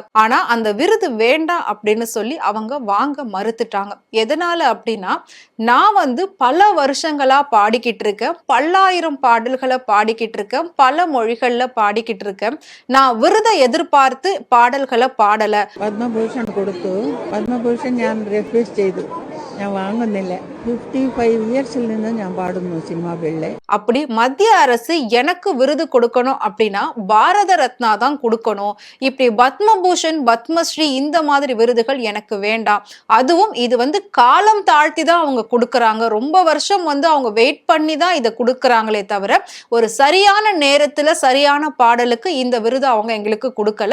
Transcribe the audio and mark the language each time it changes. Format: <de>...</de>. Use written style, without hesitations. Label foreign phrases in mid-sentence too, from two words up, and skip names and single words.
<ta>ஆனா அந்த விருது வேண்டாம் அப்படின்னு சொல்லி அவங்க வாங்க மறுத்துட்டாங்க. எதனால அப்படின்னா, நான் பல வருஷங்களா பாடிக்கிட்டு இருக்கேன், பல்லாயிரம் பாடல்களை பாடிக்கிட்டு இருக்கேன், பல மொழிகள்ல பாடிக்கிட்டு இருக்கேன், நான் விருதை எதிர்பார்த்து பாடல்களை பாடல.</ta> <ml>പത്മഭൂഷൺ കൊടുത്തു. പത്മഭൂഷൺ ഞാൻ റെഫ്യൂസ് ചെയ്തു. ഞാൻ വാങ്ങുന്നില്ല. 55 ഇയേഴ്സിൽ നിന്ന് ഞാൻ പാടുന്നു സിനിമാ ഫീൽഡിൽ.</ml> <ta>அப்படி மத்திய அரசு எனக்கு விருது கொடுக்கணும் அப்படின்னா பாரத ரத்னா தான் கொடுக்கணும். இப்படி பத்மபூஷன், பத்மஸ்ரீ இந்த மாதிரி விருதுகள் எனக்கு வேண்டாம். அதுவும் இது காலம் தாழ்த்தி தான் அவங்க கொடுக்கறாங்க. ரொம்ப வருஷம் அவங்க வெயிட் பண்ணி தான் இதை கொடுக்கறாங்களே தவிர ஒரு சரியான நேரத்துல சரியான பாடலுக்கு இந்த விருது அவங்க எங்களுக்கு கொடுக்கல.</ta>